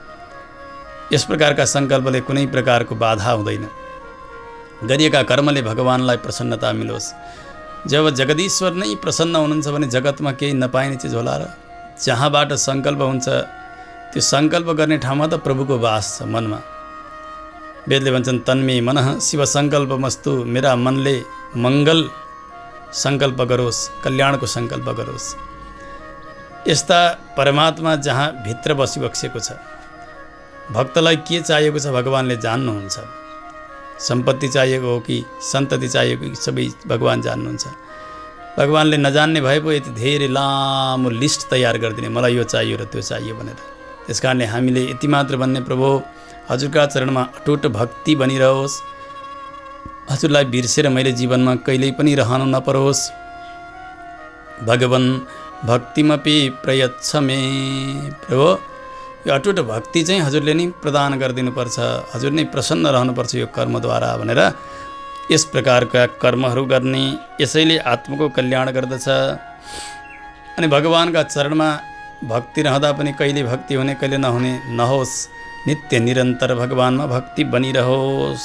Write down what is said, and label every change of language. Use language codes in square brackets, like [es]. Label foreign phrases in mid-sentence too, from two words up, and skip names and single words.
[ne] यस प्रकारका सङ्कल्पले कुनै प्रकारको बाधा हुँदैन। गरिएका कर्मले भगवानलाई प्रसन्नता मिलोस्। जब जगदीश्वर नै प्रसन्न हुनुहुन्छ भने जगतमा केही नपाइने चिज होला र? जहाँबाट सङ्कल्प हुन्छ त्यो सङ्कल्प गर्ने ठाउँमा त प्रभुको वास छ मनमा। वेदले भन्छन् [sa] तन्मे मनः शिव सङ्कल्पमस्तु, [ne] मेरा मनले मङ्गल सङ्कल्प गरोस्, कल्याणको सङ्कल्प गरोस्। यस्ता परमात्मा जहाँ भित्र बसिबसेको छ, भक्तलाई के चाहिएको छ भगवानले जान्नुहुन्छ। सम्पत्ति चाहिएको हो कि सन्तति चाहिएको कि सबै भगवान् जान्नुहुन्छ। भगवानले नजान्ने भए पो यति धेरै लामो लिस्ट तयार गरिदिने, मलाई यो चाहियो र त्यो चाहियो भनेर। त्यस कारणले हामीले यति मात्र भन्ने, प्रभु हजुरका चरणमा अटुट भक्ति बनिरहोस्, हजुरलाई बिर्सेर मैले जीवनमा कहिल्यै पनि रहनु नपरोस्। [sa] भगवन् भक्तिमपि प्रयच्छ मे, [ne] प्रभु यो अटुट भक्ति चाहिँ हजुरले नै प्रदान गरिदिनुपर्छ, हजुर नै प्रसन्न रहनुपर्छ यो कर्मद्वारा भनेर यस प्रकारका कर्महरू गर्ने। यसैले आत्माको कल्याण गर्दछ। अनि भगवानका चरणमा भक्ति रहँदा पनि कहिले भक्ति हुने कहिले नहुने नहोस्, नित्य निरन्तर भगवानमा भक्ति बनिरहोस्।